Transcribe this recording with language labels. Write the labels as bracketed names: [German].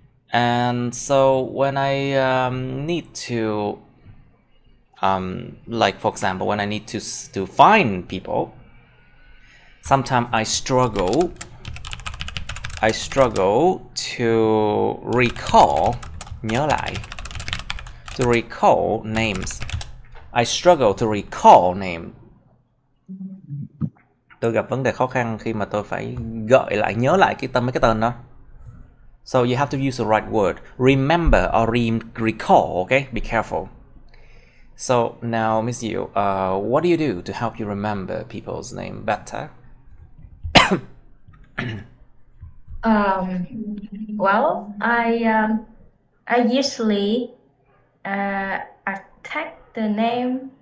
[English] And so when I need to like for example, when I need to find people, sometimes I struggle to recall, [Vietnamese] nhớ lại, [English] to recall names. I struggle to recall name. [Vietnamese] Tôi gặp vấn đề khó khăn khi mà tôi phải gợi lại, nhớ lại mấy cái tên đó. [English] So you have to use the right word. Remember or recall, okay? Be careful. So now, Miss Yu, what do you do to help you remember people's name better? Well, I usually attach the name.